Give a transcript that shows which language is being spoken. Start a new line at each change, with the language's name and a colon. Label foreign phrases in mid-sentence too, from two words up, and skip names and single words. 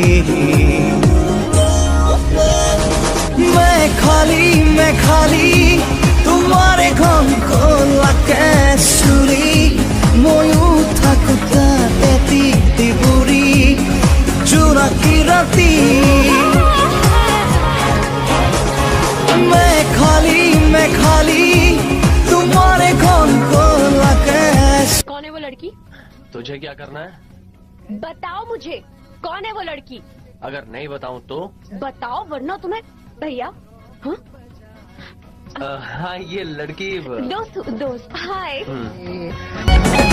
Assamese: মেঘালী তোমাৰে ঘন কলাকে চুলি ময়ো থাকো তাতে টিপুৰি জোনাকী ৰাতি মেঘালী তোমাৰে ঘন কলাকে
Hindi: कौन है वो लड़की? तुझे क्या करना है? बताओ मुझे कौन है वो लड़की? अगर नहीं बताऊं तो? बताओ वरना तुम्हें भैया। हाँ हाँ, ये लड़की दोस्त हाय। हम्म।